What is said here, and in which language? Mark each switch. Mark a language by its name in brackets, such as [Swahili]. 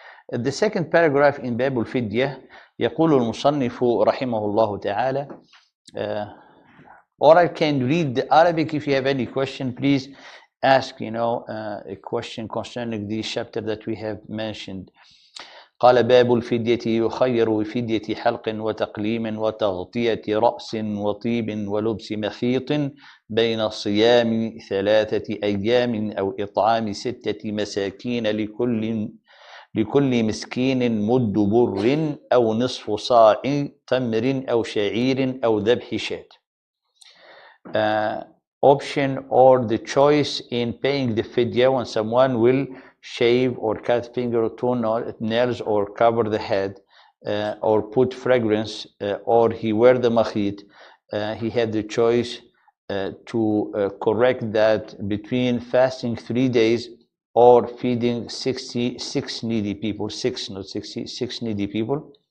[English] The second paragraph in Bab al-Fidya, [Arabic] يقول المصنف رحمه الله تعالى, [English] or I can read the Arabic. If you have any question, please ask, a question concerning the chapter that we have mentioned. [Arabic] قال باب الفدية يخير بفدية حلق وتقليم وتغطية رأس وطيب ولبس مخيط بين الصيام 3 أيام أو إطعام 6 مساكين لكل مسكين مد بر أو نصف صاع تمر أو شعير أو ذبح شاة. [English] Option or the choice in paying the fidya when someone will shave or cut finger or toenails or cover the head or put fragrance or he wear the makhit, he had the choice to correct that between fasting 3 days or feeding 66 needy people, 66 needy people.